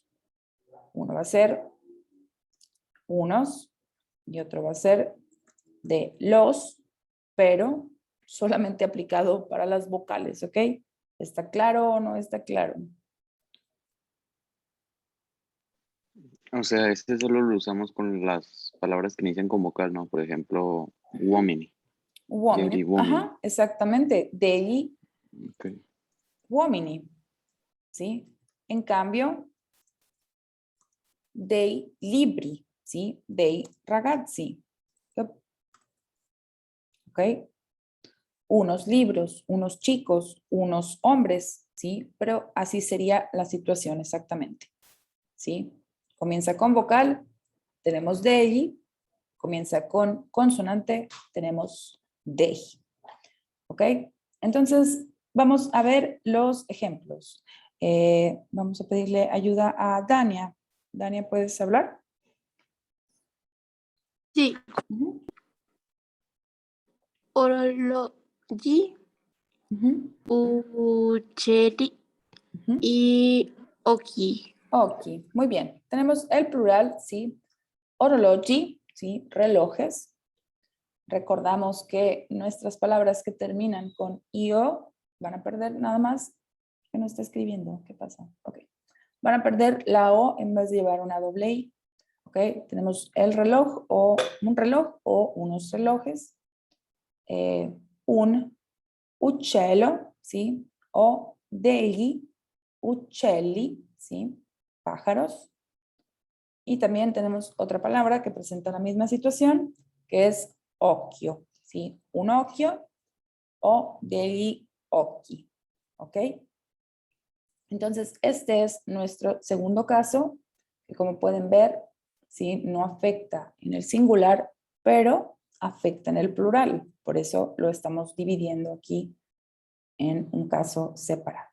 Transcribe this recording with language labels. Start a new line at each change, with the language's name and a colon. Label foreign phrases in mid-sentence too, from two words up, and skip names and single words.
Spanish: Uno va a ser unos y otro va a ser de los, pero solamente aplicado para las vocales, ¿ok? ¿Está claro o no está claro? O sea, este solo lo usamos con las palabras que inician con vocal, ¿no? Por ejemplo,
Italian: uomini, degli Uomini, uomini.
Spanish: ajá, exactamente, degli Ok. uomini, ¿sí? En cambio,
Italian: dei libri, ¿sí? Dei ragazzi,
Spanish: ¿ok? Unos libros, unos chicos, unos hombres, ¿sí? Pero así sería la situación exactamente, ¿sí? Comienza con vocal, tenemos degli, comienza con consonante, tenemos dei, ¿ok? Entonces, vamos a ver los ejemplos. Vamos a pedirle ayuda a Dania. Dania, ¿puedes hablar? Sì, Ujú, orologi, ujú, uccelli ujú. y occhi. Ok, muy bien. Tenemos el plural, ¿sí? Orologi, ¿sí? Relojes. Recordamos que nuestras palabras que terminan con io van a perder nada más que no está escribiendo. ¿Qué pasa? Ok. Van a perder la O en vez de llevar una doble I. Ok. Tenemos el reloj o un reloj o unos relojes.
Italian: Un uccello, ¿sí? O degli uccelli,
Spanish: ¿sí? Pájaros. Y también tenemos otra palabra que presenta la misma situación, que es occhio, ¿sí?
Italian: Un occhio o degli occhi,
Spanish: ¿ok? Entonces, este es nuestro segundo caso, que como pueden ver, ¿sí? No afecta en el singular, pero afecta en el plural. Por eso lo estamos dividiendo aquí en un caso separado.